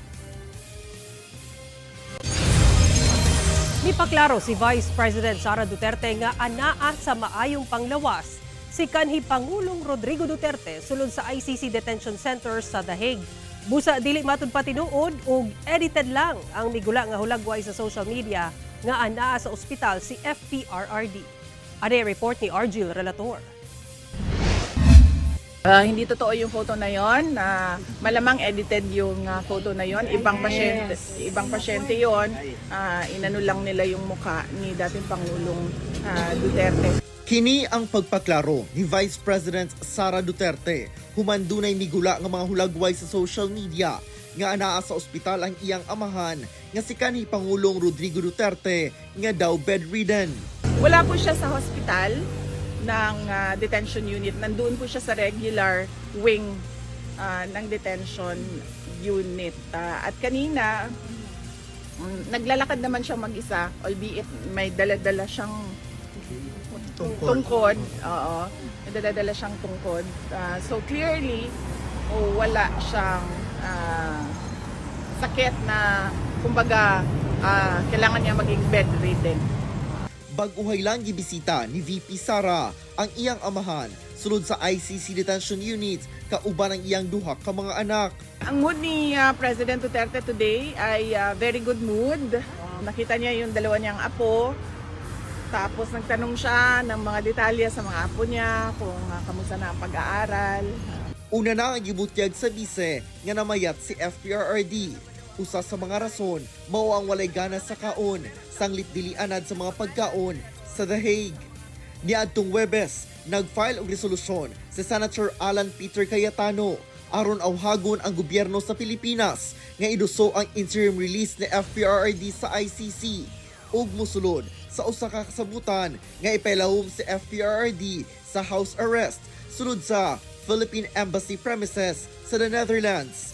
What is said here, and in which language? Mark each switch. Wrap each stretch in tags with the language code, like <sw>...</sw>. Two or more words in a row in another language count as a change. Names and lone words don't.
<ceb>Nipaklaro si Vice President Sara Duterte nga anaa sa maayong panglawas si kanhi Pangulong Rodrigo Duterte sulod sa ICC Detention Center sa The Hague. Busa dili matud pa tinuod ug edited lang ang migula nga hulagway sa</ceb> <en>social media</en> <ceb>nga anaa sa ospital si FPRRD. Ano report ni Argil Relator?</ceb> <tl>Hindi totoo yung photo na yon. Malamang edited yung photo na yon. Ibang pasyente yon. Inano lang nila yung mukha ni dating Pangulong Duterte.</tl> <ceb>Kini ang pagpaklaro ni Vice President Sara Duterte. Humandunay migula nga mga hulagway sa</ceb> <en>social media</en> <ceb>nga anaa sa ospital ang iyang amahan nga si kanhi Pangulong Rodrigo Duterte nga daw bedridden.</ceb> <tl>Wala po siya sa hospital ng</tl> <en>detention unit.</en> <tl>Nandoon po siya sa</tl> <en>regular wing</en> <tl>ng</tl> <en>detention unit.</en> <tl>At kanina, naglalakad naman siya mag-isa, albeit may dala-dala siyang tungkod. Oo, may dala-dala siyang tungkod.</tl> <en>So clearly,</en> <tl>wala siyang sakit na kumbaga kailangan niya maging bedridden.</tl> <ceb>Baguhay lang gibisita ni VP Sara ang iyang amahan sulod sa ICC Detention Unit kauban ang iyang duha ka mga anak.</ceb> <tl>Ang mood ni President Duterte today ay</tl> <en>very good mood.</en> <tl>Nakita niya yung dalawa niyang apo. Tapos nagtanong siya ng mga detalye sa mga apo niya kung kamusta na ang pag-aaral.</tl> <ceb>Una na ang gibutyag sa bise nga namayat si FPRRD. Usa sa mga rason, mao ang walay gana sa kaon, sanglit dili anad sa mga pagkaon, sa The Hague. Niadtong Huwebes, nag-file og resolusyon si Senator Alan Peter Cayetano aron awhagon ang gobyerno sa Pilipinas nga iduso ang</ceb> <en>interim release</en> <ceb>ni FPRRD sa ICC ug mosulod sa usa ka kasabutan nga ipailahom si FPRRD sa</ceb> <en>house arrest</en> <ceb>sulod sa Philippine Embassy premises sa the Netherlands.</ceb>